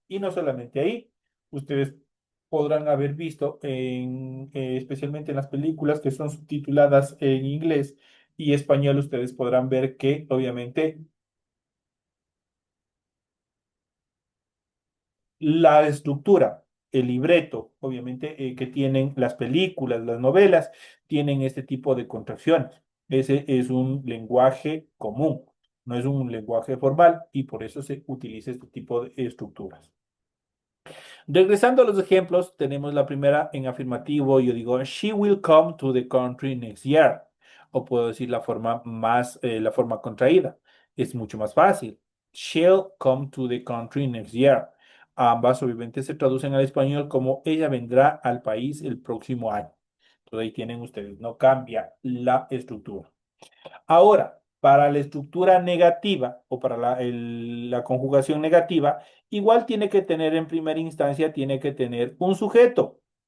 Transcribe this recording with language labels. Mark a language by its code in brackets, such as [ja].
[es] Y no solamente ahí, ustedes podrán haber visto, especialmente en las películas que son subtituladas en inglés y español, ustedes podrán ver que obviamente la estructura, el libreto, obviamente, que tienen las películas, las novelas, tienen este tipo de contracciones. Ese es un lenguaje común, no es un lenguaje formal y por eso se utiliza este tipo de estructuras. Regresando a los ejemplos, tenemos la primera en afirmativo. Yo digo, [en] she will come to the country next year. [es] O puedo decir la forma contraída. Es mucho más fácil. [en] She'll come to the country next year. [es] Ambas obviamente se traducen al español como ella vendrá al país el próximo año. Entonces ahí tienen ustedes, no cambia la estructura. Ahora, para la estructura negativa o para la conjugación negativa, igual tiene que tener en primera instancia, tiene que tener un sujeto.